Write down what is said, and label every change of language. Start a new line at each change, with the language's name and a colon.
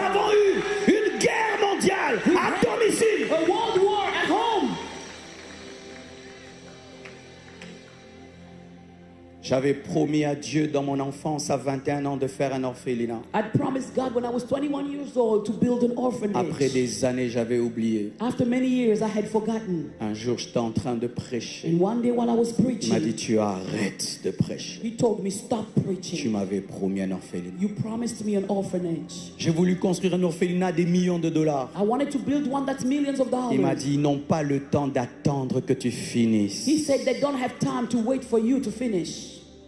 French: avons eu une guerre mondiale à domicile.
English: a world war at home.
French: J'avais promis à Dieu dans mon enfance à 21 ans de faire un orphelinat.
English: I promised God when I was 21 years old to build an orphanage.
French: Après des années, j'avais oublié.
English: After many years, I had forgotten.
French: Un jour, j'étais en train de prêcher.
English: And one day while I was
French: Il m'a dit,
English: preaching,
French: tu arrêtes de prêcher.
English: he told me, stop
French: Tu
English: preaching.
French: m'avais promis un orphelinat.
English: You promised me an orphanage.
French: J'ai voulu construire un orphelinat des millions de dollars.
English: I wanted to build one that's millions of
French: Il m'a
English: dollars.
French: dit, ils n'ont pas le temps d'attendre que tu finisses.
English: He said they don't have time to wait for you to finish.